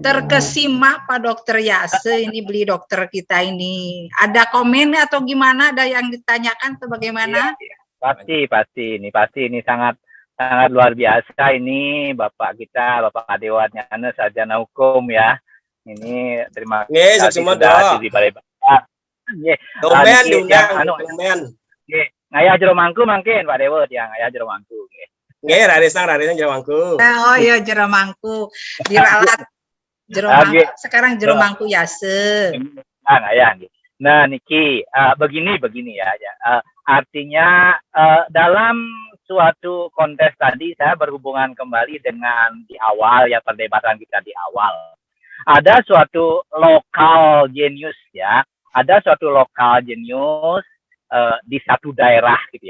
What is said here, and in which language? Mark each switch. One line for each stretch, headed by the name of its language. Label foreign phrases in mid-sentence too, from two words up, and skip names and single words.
Indonesian: Terkesima Pak Dokter Yase, ini Bli dokter kita ini. Ada komen atau gimana? Ada yang ditanyakan atau bagaimana? Ya. Pasti ini sangat luar biasa ini Bapak kita, Bapak Dewan Yana Sarjana Hukum ya. Ini terima kasih sudah di balai bapak. Domen diundang. Ngayah jero mangku mungkin Pak Dewa yang ngayah jero mangku.
Balinese: Nggih, rarisang jero mangku.
Indonesian: Oh iya jero mangku. Diralat Jero mangku, Oke. sekarang jero mangku Yase. Nah, ya. Nah, Niki, begini ya. Artinya dalam suatu kontes tadi saya berhubungan kembali dengan di awal ya, perdebatan kita di awal. Ada suatu lokal genius ya, ada suatu lokal genius di satu daerah gitu ya.